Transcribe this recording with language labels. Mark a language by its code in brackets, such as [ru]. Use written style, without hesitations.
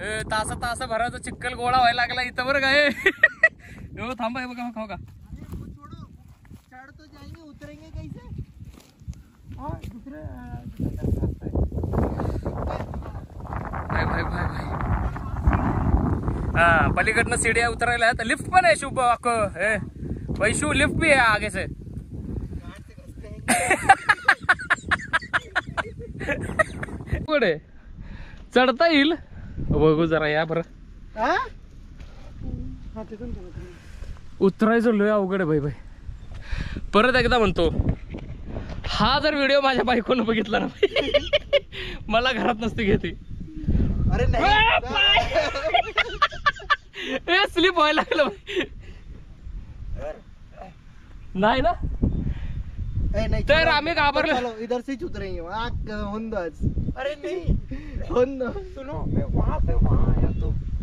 [mr] तासा भराचा चिक्कल गोळा व्हायला लागला इथं बरं काय. हो थांबा. हे बघा हो का. [hi] चढ़ तो जाएंगे, उतरेंगे कैसे? भाई. [mr] हा पलीकडनं सीढ़िया उतरायला आहेत. लिफ्ट पण आहे. [hi] शुभ वैशू लिफ्ट भी है आगे से. [mr] पुढे चढता येईल. बघू जरा या बरं. उतरायचं लय अवघड आहे भाई. परत एकदा म्हणतो, हा जर व्हिडिओ माझ्या बायकोनं बघितला ना मला घरात नसते घेते. अरे स्लिप व्हायला लागलं नाही ना. तर आम्ही घाबरलो. [hi] इधर से उतरेंगे. अरे नहीं सुनो, मैं वहां से वहां आया तो.